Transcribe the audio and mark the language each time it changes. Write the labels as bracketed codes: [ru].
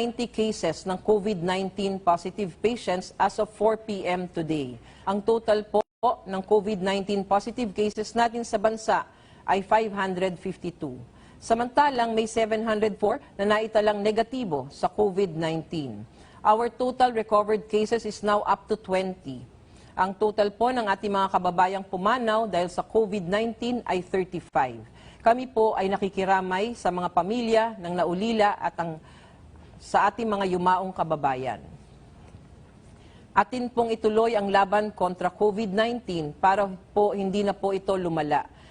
[en] cases ng COVID-19 positive patients as of 4 p.m. today. [tl] Ang total po ng COVID-19 positive cases natin sa bansa ay 552. Samantalang may 704 na naitalang negatibo sa COVID-19. [en] Our total recovered cases is now up to 20. [tl] Ang total po ng ating mga kababayang pumanaw dahil sa COVID-19 ay 35. Kami po ay nakikiramay sa mga pamilya ng naulila at sa ating mga yumaong kababayan. Atin pong ituloy ang laban kontra COVID-19 para po hindi na po ito lumala.